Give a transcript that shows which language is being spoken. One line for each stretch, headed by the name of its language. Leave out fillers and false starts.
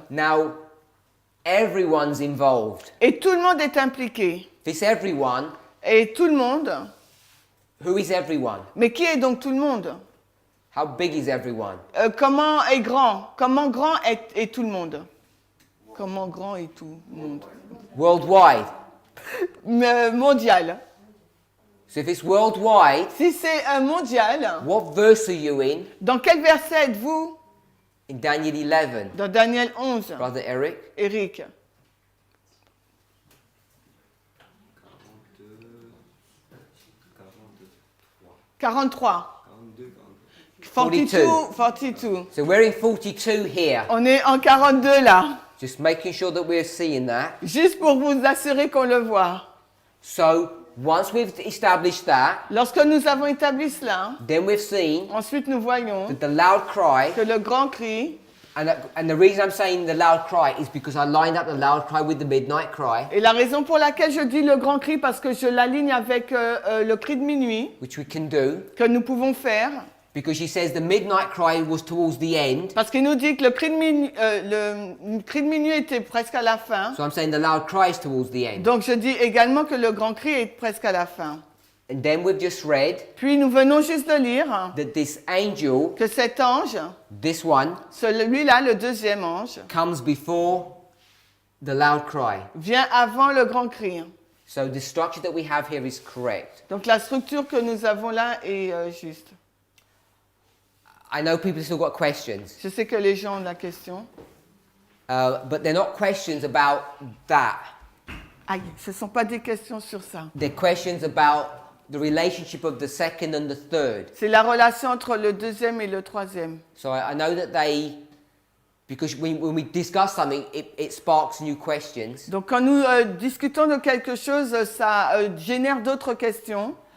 English: Now, everyone's involved.
French: Et tout le monde est impliqué.
English: This everyone,
French: Et tout le monde,
English: who is everyone?
French: mais qui est donc tout le monde?
English: How big is everyone?
French: Comment est grand? Comment grand est tout le monde? Comment grand est tout le monde?
English: Worldwide.
French: Mondial.
English: So if it's worldwide,
French: Si c'est mondial,
English: what verse are you in?
French: dans quel verset êtes-vous?
English: In Daniel 11.
French: Dans Daniel 11.
English: Brother Eric.
French: Eric.
English: 43. 42. 42. So we're in 42 here.
French: On est en 42 là.
English: Just making sure that we're seeing that.
French: Juste pour vous assurer qu'on le voit.
English: So once we've established that,
French: Lorsque nous avons établi cela,
English: then we've seen
French: ensuite nous voyons
English: that the loud cry,
French: que le grand cri,
English: and the reason I'm saying the loud cry is because I lined up the loud cry with the midnight cry,
French: et la raison pour laquelle je dis le grand cri, parce que je l'aligne avec le cri de minuit,
English: which we can do,
French: que nous pouvons faire,
English: because he says the midnight cry was towards the end.
French: parce qu'il nous dit que le cri de minuit était presque à la fin.
English: So I'm saying the loud cry is towards the end.
French: Donc je dis également que le grand cri est presque à la fin.
English: And then we've just read
French: Puis nous venons juste de lire
English: that this angel,
French: que cet ange,
English: this one,
French: celui-là, le deuxième ange,
English: comes before the loud cry.
French: vient avant le grand cri.
English: So the structure that we have here is correct.
French: Donc la structure que nous avons là est juste.
English: I know people still got questions,
French: Je sais que les gens ont la question.
English: but they're not questions about that.
French: Aïe, ce ne sont pas des questions sur ça.
English: They're questions about the relationship of the second and the third.
French: C'est la relation entre le deuxième et le troisième.
English: So I know that because when we discuss something, it sparks new questions.
French: Donc quand nous discutons de quelque chose, ça génère d'autres questions.